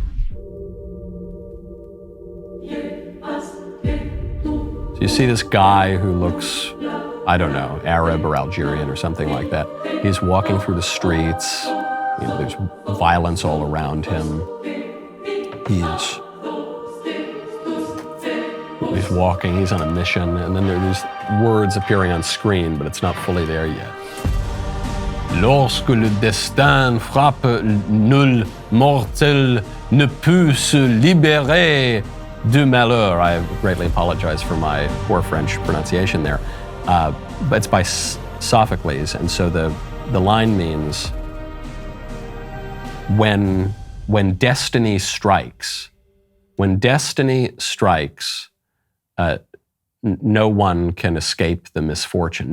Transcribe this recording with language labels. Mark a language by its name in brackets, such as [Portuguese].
[English] So you see this guy who looks, I don't know, Arab or Algerian or something like that. He's walking through the streets. There's violence all around him. He's walking, he's on a mission, and then there are these words appearing on screen, but it's not fully there yet. [French] Lorsque le destin frappe, nul mortel ne peut se libérer du malheur. [English] I greatly apologize for my poor French pronunciation there. But it's by Sophocles, and so the line means when destiny strikes, no one can escape the misfortune.